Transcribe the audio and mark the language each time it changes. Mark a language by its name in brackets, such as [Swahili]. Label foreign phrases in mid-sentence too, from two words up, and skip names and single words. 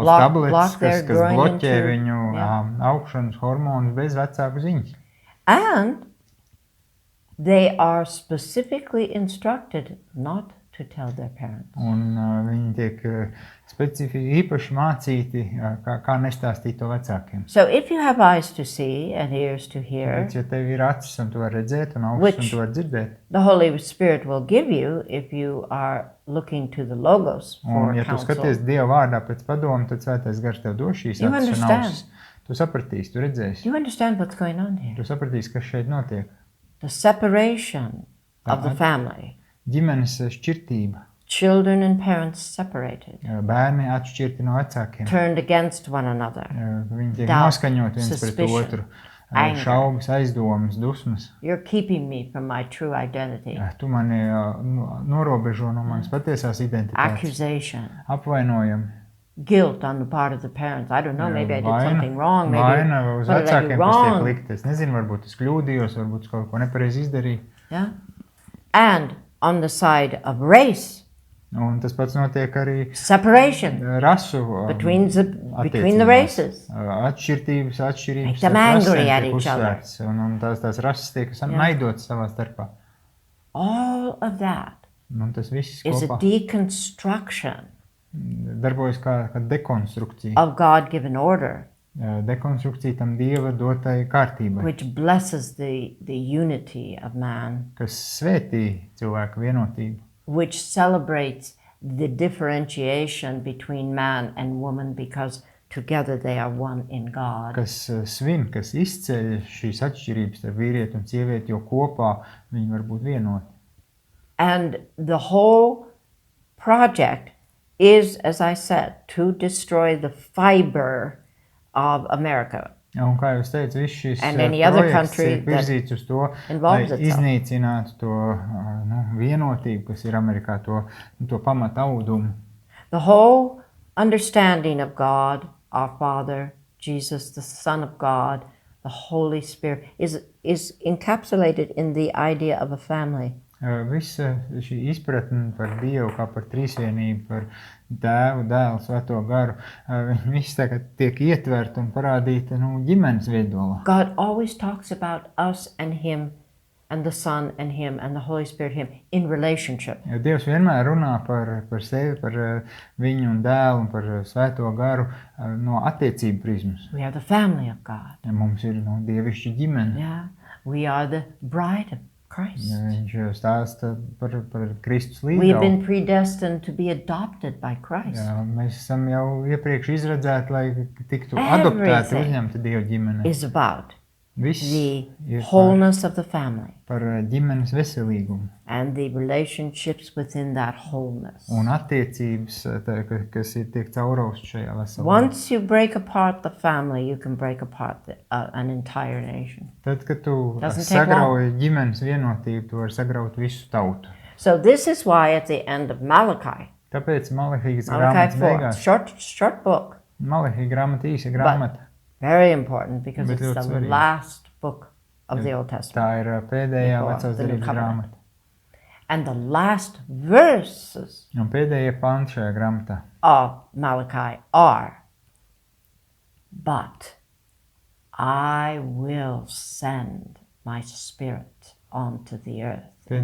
[English] block [Latvian] tabletes, [English] their [Latvian] kas [English] growing [Latvian] bloķē [English] into- [Latvian] viņu [English] yeah. [Latvian] augšanas hormonus bez vecāku ziņas. [English] And they are specifically instructed not to tell their parents. [Latvian] Un viņi tiek specifiski īpaši mācīti, kā nestāstīt to vecākiem. [English] So if you have eyes to see and ears to hear, [Latvian] Bet, ja tev ir acis un tu vari redzēt un ausis un tu vari dzirdēt, [English] the Holy Spirit will give you if you are looking to the Logos for [Latvian] un ja tu [English] counsel. [Latvian] skaties Dieva vārdā pēc padomu, tad Svētais Gars tev dos šīs [English] You [Latvian] acis un [English] understand. [Latvian] ausis. Tu sapratīsi, tu redzēsi, [English] You understand what's going on here? [Latvian] tu sapratīsi, kas šeit notiek. [English] The separation of the family. [Latvian] Ģimenes šķirtība, [English] Children and parents separated, [Latvian] bērni atšķirti no vecākiem. [English] turned against one another. [Latvian] Viņi tiek [English] Doubt, [Latvian] noskaņot viens pret [English] suspicion, [Latvian] otru. [English] anger. [Latvian] Šaubas, aizdomas, dusmas. [English] You're keeping me from my true identity. [Latvian] Tu mani norobežo no manas patiesās identitātes. [English] Accusation, [Latvian] Apvainojami. [English] guilt on the part of the parents. I don't know, maybe I did something wrong. Maybe [Latvian] Vaina uz [English] what did I do [Latvian] vecākiem, kas tiek [English] wrong? [Latvian] likt. Es nezinu, varbūt es kļūdījos, varbūt es kaut ko nepareizi izdarīju. [English] Yeah. And on the side of race, [Latvian] Un tas pats notiek arī [English] separation [Latvian] rasu [English] between the [Latvian] attiecībās. [English] races. [Latvian] Atšķirības [English] Make them angry at each other. [Latvian] Un tās rases tiek naidotas savā starpā. [English] All of that [Latvian] Un tas viss [English] is a [Latvian] kopā [English] deconstruction [Latvian] darbojas kā dekonstrukcija. [English] of God-given order, [Latvian] Dekonstrukcija tam Dieva dotai kārtībai, [English] which blesses the unity of man, [Latvian] kas svētī cilvēku vienotību, [English] which celebrates the differentiation between man and woman because together they are one in God. [Latvian] kas svin, kas izceļ šīs atšķirības ar vīrieti un sievieti, jo kopā viņi var būt vienoti. [English] And the whole project is, as I said, to destroy the fiber of America. [Latvian] Un kā jau es teicu, viss šis [English] And any other [Latvian] projekts [English] country [Latvian] ir virzīts uz to, lai [English] involves itself. [Latvian] iznīcinātu to vienotību, kas ir Amerikā, to pamata audumu. [English] The whole understanding of God, our Father, Jesus, the Son of God, the Holy Spirit, is encapsulated in the idea of a family. [Latvian] Visa šī izpratne par Dievu kā par trīsvienību, par Tēvu, Dēlu, Svēto garu, viņi visi tagad tiek ietverti un parādīti ģimenes viedolā. [English] God always talks about us and Him and the Son and Him and the Holy Spirit Him in relationship. [Latvian] Jo Dievs vienmēr runā par sevi, par viņu un Dēlu un par Svēto garu no attiecību prizmas. [English] We are the family of God. [Latvian] Ja mums ir dievišķa ģimene. [English] Yeah, we are the bride of Christ. [Latvian] Ja viņš stāsta par Kristus [English] We've [Latvian] līgavu. [English] been predestined to be adopted by Christ. [Latvian] Jā, mēs esam jau iepriekš izredzēti, lai tiktu adoptēti, uzņemti Dieva ģimenē. [English] Is about [Latvian] Viss [English] the [Latvian] ir [English] wholeness of the family [Latvian] par ģimenes veselīgumu [English] and the relationships within that wholeness. [Latvian] un attiecības, kas ir tiek caurausts šajā veselībā. [English] Once you break apart the family, you can break apart an entire nation. [Latvian] Tad, kad tu [English] Doesn't take [Latvian] sagrauji ģimenes vienotību, tu vari sagraut visu tautu. [English] So this is why at the end of Malachi [Latvian] Tāpēc Malahijas Malachi grāmatas 4, beigās. [English] short book, [Latvian] Malahija grāmata, īsa grāmata. [English] very important because [Latvian] Bet [English] it's [Latvian] ļoti [English] the [Latvian] svarīgi. [English] last book of the Old Testament. [Latvian] Tā ir pēdējā [English] Before [Latvian] vecās [English] the New [Latvian] derības [English] Covenant. [Latvian] grāmata. [English] And the last verses [Latvian] Un pēdējie panti šajā grāmatā. [English] of Malachi are, but I will send my spirit onto the earth in a